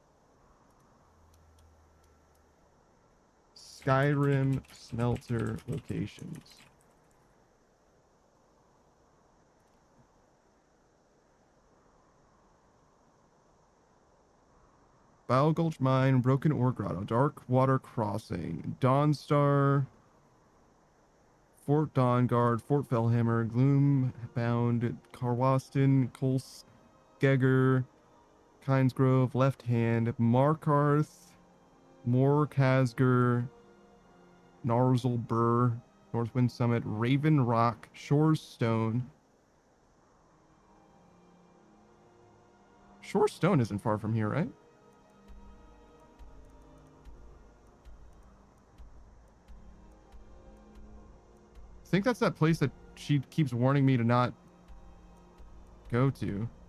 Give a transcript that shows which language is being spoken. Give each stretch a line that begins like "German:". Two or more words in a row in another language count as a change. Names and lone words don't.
English: Skyrim smelter locations. Bow Gulch Mine, Broken Ore Grotto, Dark Water Crossing, Dawnstar, Fort Dawnguard, Fort Fellhammer, Gloombound, Carwaston, Colskegger, Kinesgrove, Left Hand, Markarth, Morkasger, Narzlbur, Northwind Summit, Raven Rock, Shores Stone. Shores Stone isn't far from here, right? I think that's that place that she keeps warning me to not go to.